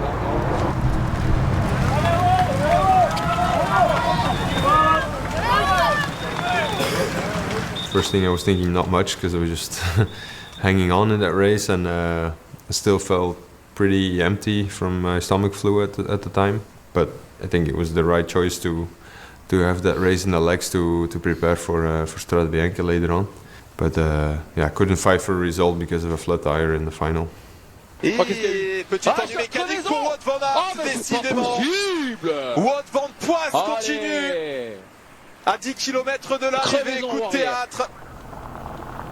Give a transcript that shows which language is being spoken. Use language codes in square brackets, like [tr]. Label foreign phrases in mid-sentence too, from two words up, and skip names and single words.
[en] First thing I was thinking, not much, because I was just hanging on in that race, and I still felt pretty empty from my stomach flu at the time. But I think it was the right choice to have that race in the legs to prepare for Strade Bianche later on. But yeah, I couldn't fight for a result because of a flat tire in the final. [fr] Et petit ennui mécanique pour Wout van Aert, décidément. Wout van Poisse continue. À 10 km de l'arrivée, coup de théâtre.